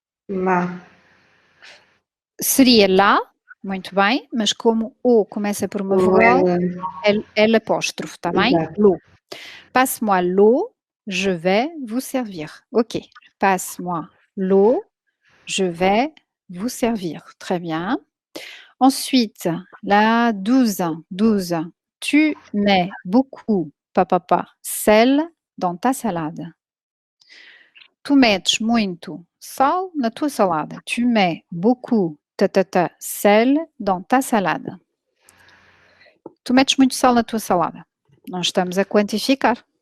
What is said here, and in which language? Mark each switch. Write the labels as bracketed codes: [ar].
[fr] Lá. [pt] Seria lá, muito bem, mas como o começa por uma vogal, L apóstrofo, está bem? [fr] L'eau. Passe-moi l'eau, je vais vous servir. Ok. Passe-moi l'eau, je vais vous servir. Très bien. Ensuite, la 12. 12. Tu mets beaucoup, papa, sel dans ta salade. [pt] Tu metes muito sal na tua salada. [fr] Tu mets beaucoup, sel dans ta salade. [pt] Tu metes muito sal na tua salada. Não estamos a quantificar.